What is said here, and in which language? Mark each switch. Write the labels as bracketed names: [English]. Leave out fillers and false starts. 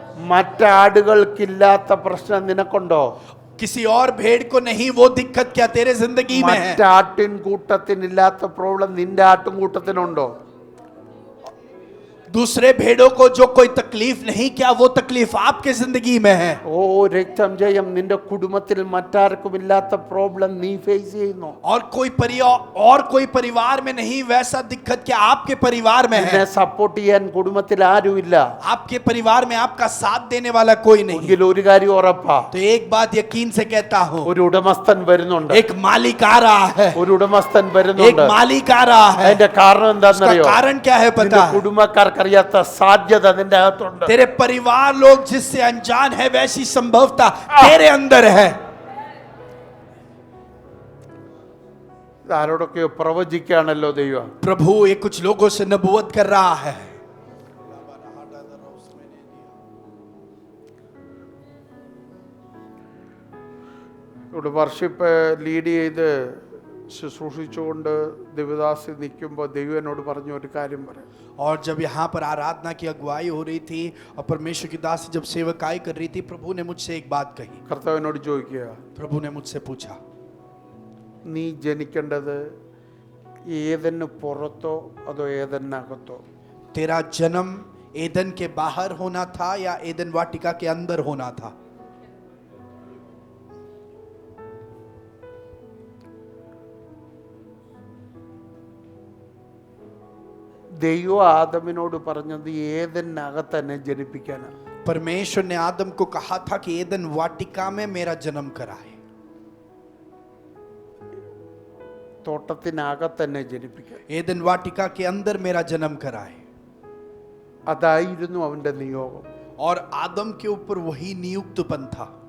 [Malayalam] മറ്റാടുകൾക്കില്ലാത്ത പ്രശ്നം നിനക്കുണ്ടോ? [Hindi] किसी और भेड़ को नहीं वो दिक्कत क्या तेरे जिंदगी में है? [Malayalam] മറ്റാട്ടിൻ കൂട്ടത്തിനില്ലാത്ത പ്രോബ്ലം നിന്റെ ആട്ടും കൂട്ടത്തിനുണ്ടോ? [Hindi] दूसरे भेड़ों को जो कोई तकलीफ नहीं, क्या वो तकलीफ आपके जिंदगी में है? [Malayalam] ഓ രക്തം ജയം നിന്റെ കുടുംബത്തിൽ മറ്റാർക്കും ഇല്ലാത്ത പ്രോബ്ലം നീ ഫേസ് ചെയ്യുന്നു. [Hindi] और कोई परिवार में नहीं वैसा दिक्कत क्या आपके परिवार में है? [Malayalam] നിന്നെ സപ്പോർട്ട് ചെയ്യാൻ കുടുംബത്തിൽ ആരുമില്ല. [Hindi] आपके परिवार में आपका साथ देने वाला कोई नहीं. [Malayalam] എങ്കിൽ ഒരു കാര്യം ഉറപ്പാ, [Hindi] तो एक बात यकीन से कहता हूँ, [Malayalam] ഒരു ഉടമസ്ഥൻ വരുന്നുണ്ട്. [Hindi] एक मालिक आ रहा है. [Malayalam] ഒരു ഉടമസ്ഥൻ [Hindi] एक [Malayalam] വരുന്നുണ്ട്. [Hindi] मालिक आ रहा है. [Malayalam] അതിന്റെ കാരണം [Hindi] उसका [Malayalam] എന്താണെന്നറിയോ? [Hindi] कारण क्या है [Malayalam] നിന്റെ [Hindi] पता है? [Malayalam] കുടുംബക്കാർക്കറിയാത്ത സാധ്യത നിന്റെ അകത്തുണ്ട്. [Hindi] तेरे परिवार लोग जिससे अनजान है वैसी संभवता तेरे अंदर है. [Malayalam] ആരോടൊക്കെയോ പ്രവചിക്കുകയാണല്ലോ ദൈവം. [Hindi] प्रभु ये कुछ लोगों से नबूवत कर रहा है. [Malayalam] ഇവിടെ വർഷിപ്പ് ലീഡ് ചെയ്ത് ശുശ്രൂഷിച്ചുകൊണ്ട് ദേവദാസ് നിൽക്കുമ്പോൾ ദൈവം എന്നോട് പറഞ്ഞു ഒരു കാര്യം പറയാം. [Hindi] और जब यहाँ पर आराधना की अगुवाई हो रही थी और परमेश्वर की दासी जब सेवकाई कर रही थी, प्रभु ने मुझसे एक बात कही. [Malayalam] കർത്താവിനോട് ചോദിക്കുക, [Hindi] प्रभु ने मुझसे पूछा, [Malayalam] നീ ജനിക്കേണ്ടത് ഏതെന്ന് പുറത്തോ അതോ ഏതെന്നകത്തോ? [Hindi] तेरा जन्म एदन के बाहर होना था या एदन वाटिका के अंदर होना था? [Malayalam] ദൈവം ആദമിനോട് പറഞ്ഞത് ഏതെന്നകത്ത് തന്നെ ജനിപ്പിക്കാനാണ്. [Hindi] परमेश्वर ने आदम को कहा था कि एदन वाटिका में मेरा जन्म कराए. [Malayalam] തോട്ടത്തിനകത്ത് തന്നെ ജനിപ്പിക്കാൻ. [Hindi] एदन वाटिका के अंदर मेरा जन्म कराए. [Malayalam] അതായിരുന്നു അവന്റെ നിയോഗം. [Hindi] और आदम के ऊपर वही नियुक्तपन था.